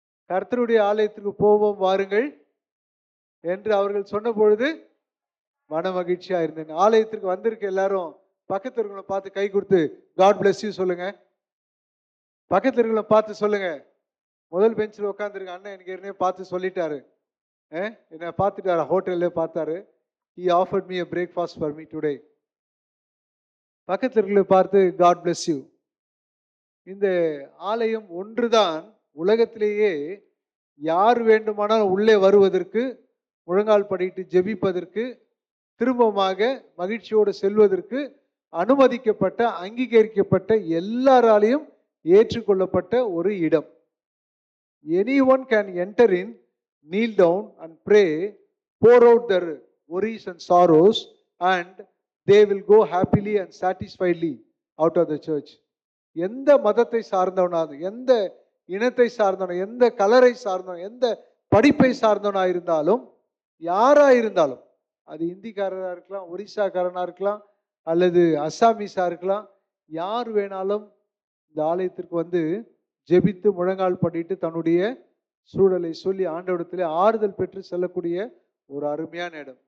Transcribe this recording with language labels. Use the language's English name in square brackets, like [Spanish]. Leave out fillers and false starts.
[Tamil] கர்த்தருடைய ஆலயத்திற்கு போவோம் வாருங்கள் என்று அவர்கள் சொன்ன பொழுது மன மகிழ்ச்சியா இருந்தேன். ஆலயத்திற்கு வந்திருக்க எல்லாரும் பக்கத்து இருக்கிறவங்களை பார்த்து கை கொடுத்து [English] God bless you [Tamil] சொல்லுங்க. பக்கத்து இருக்கிறவங்களை பார்த்து சொல்லுங்க. முதல் பெஞ்சில் உட்காந்துருக்க அண்ணன் எனக்கு ஏற்கனவே பார்த்து சொல்லிட்டாரு, என்ன பார்த்துட்டாரு, ஹோட்டல்ல பார்த்தாரு. [English] He offered me a breakfast for me today. [Tamil] பக்கத்தில் இருக்கிறவங்களை பார்த்து [English] God bless you. [Tamil] இந்த ஆலயம் ஒன்றுதான் உலகத்திலேயே யார் வேண்டுமானாலும் உள்ளே வருவதற்கு, முழங்கால் படிட்டு ஜெபிப்பதற்கு, திரும்பமாக மகிழ்ச்சியோடு செல்வதற்கு அனுமதிக்கப்பட்ட, அங்கீகரிக்கப்பட்ட, எல்லாராலையும் ஏற்றுக்கொள்ளப்பட்ட ஒரு இடம். [English] Anyone can enter in, kneel down and pray, pour out their worries and sorrows, and they will go happily and satisfiedly out of the church. [Tamil] எந்த மதத்தை சார்ந்தவனாக, எந்த இனத்தை சார்ந்தவன், எந்த கலரை சார்ந்தவன், எந்த படிப்பை சார்ந்தவனா இருந்தாலும், யாரா இருந்தாலும், அது இந்திக்காரராக இருக்கலாம், ஒரிசாக்காரனாக இருக்கலாம், அல்லது அஸ்ஸாமீஸாக இருக்கலாம், யார் வேணாலும் இந்த ஆலயத்திற்கு ஜெபித்து முழங்கால் பண்ணிட்டு தன்னுடைய சூழலை சொல்லி ஆண்டவரிடத்திலே ஆறுதல் பெற்று செல்லக்கூடிய ஒரு அருமையான இடம்.